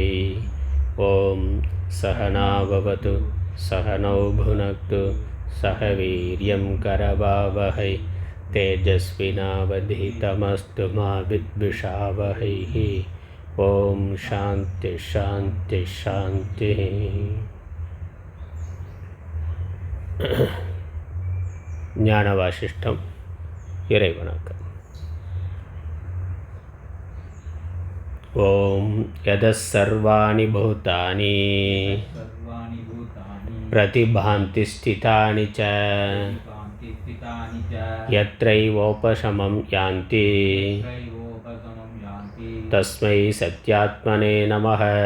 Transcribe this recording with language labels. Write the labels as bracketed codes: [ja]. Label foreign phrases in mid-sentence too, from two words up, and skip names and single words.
[sa] ॐ सहना भवतु सहनौ भुनक्तु सह वीर्यं करवावहै तेजस्विनावधीतमस्तु मा विद्विषावहैः। ॐ शान्तिः शान्तिः शान्तिः. [ta] ஞான வாசிஷ்டம். இறை வணக்கம். [sa] ॐ यतः सर्वाणि भूतानि प्रतिभान्ति स्थितानि च यत्रैवोपशमं यान्ति तस्मै सत्यात्मने नमः.